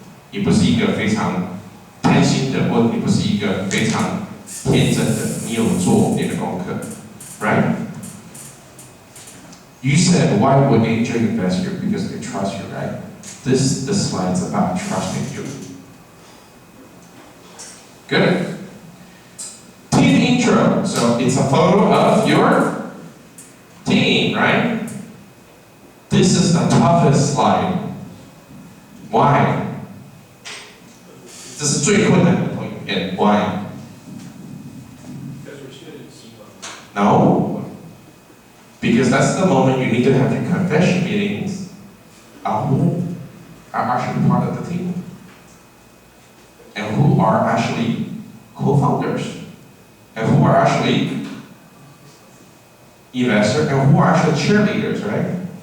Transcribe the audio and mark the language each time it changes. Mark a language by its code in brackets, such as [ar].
[zh] 你不是一个非常贪心的，或你不是一个非常天真的，你有做你的功课 ， [en] right? You said why would angel invest you? Because they trust you, right? This slide's about trusting you. Good. Team intro. So it's a photo of your team, right? This is the toughest slide. Why? [zh] 这是最困难的投影片 ， [en] Why? Because we're students. No, because that's the moment you need to have your confession meetings. Who are actually part of the team, and who are actually co-founders, and who are actually investors, and who are actually cheerleaders, right?